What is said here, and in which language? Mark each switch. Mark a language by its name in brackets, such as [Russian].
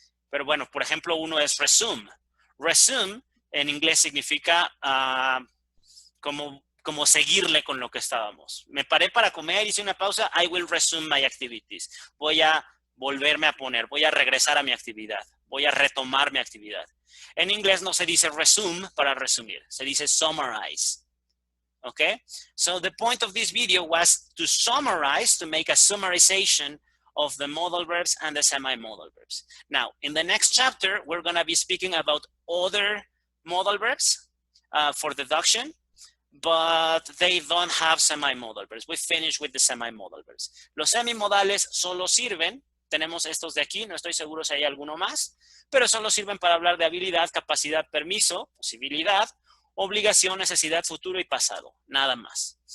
[Spanish] Pero bueno, por ejemplo, uno es resume. Resume en inglés significa como seguirle con lo que estábamos. Me paré para comer, hice una pausa, [English] I will resume my activities. [Spanish] Voy a volverme a poner, voy a regresar a mi actividad, voy a retomar mi actividad. En inglés no se dice resume para resumir, se dice summarize. [English] Okay? So the point of this video was to summarize, to make a summarization of the modal verbs and the semi-modal verbs. Now, in the next chapter, we're going to be speaking about other modal verbs for deduction, but they don't have semi-modal verbs. We finished with the semi-modal verbs. [Spanish] Los semimodales solo sirven, tenemos estos de aquí, no estoy seguro si hay alguno más, pero solo sirven para hablar de habilidad, capacidad, permiso, posibilidad, obligación, necesidad, futuro y pasado, nada más.